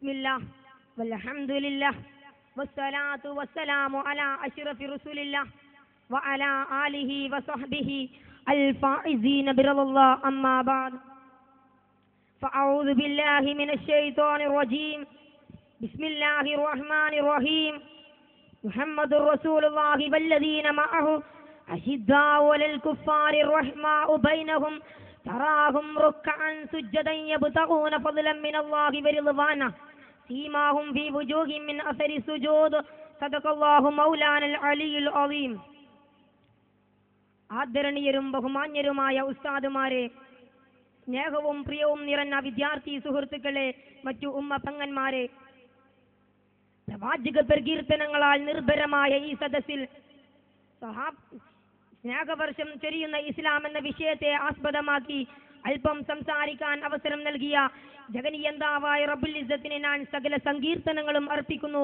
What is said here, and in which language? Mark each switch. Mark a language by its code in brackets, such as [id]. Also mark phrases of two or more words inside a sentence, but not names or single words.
[ar] بسم الله والحمد لله والصلاة والسلام على أشرف رسول الله وعلى آله وصحبه الفائزين برضا الله أما بعد فأعوذ بالله من الشيطان الرجيم بسم الله الرحمن الرحيم محمد رسول الله والذين معه أشداء على الكفار الرحماء بينهم تراهم ركعا سجدا يبتغون فضلا من الله ورضوانه سيماهم في وجوههم من أثر السجود صدق الله مولانا العلي العظيم. [ml] ആദരണീയരും ബഹുമാന്യരുമായ ഉസ്താദുമാരെ, സ്നേഹവും പ്രിയവും നിറഞ്ഞ വിദ്യാർത്ഥി സുഹൃത്തുക്കളെ, മറ്റു ഉമ്മ പങ്ങന്മാരെ, പ്രവാചക പ്രകീർത്തനങ്ങളാൽ നിർഭരമായ ഈ സദസ്സിൽ സ്നേഹവർഷം ചൊരിയുന്ന ഇസ്ലാം എന്ന വിഷയത്തെ ആസ്പദമാക്കി അല്പം സംസാരിക്കാൻ അവസരം നൽകിയ ജഗനിയന്താവായ [ar] رب العزة [ml] ഞാൻ സകല സങ്കീർത്തനങ്ങളും അർപ്പിക്കുന്നു.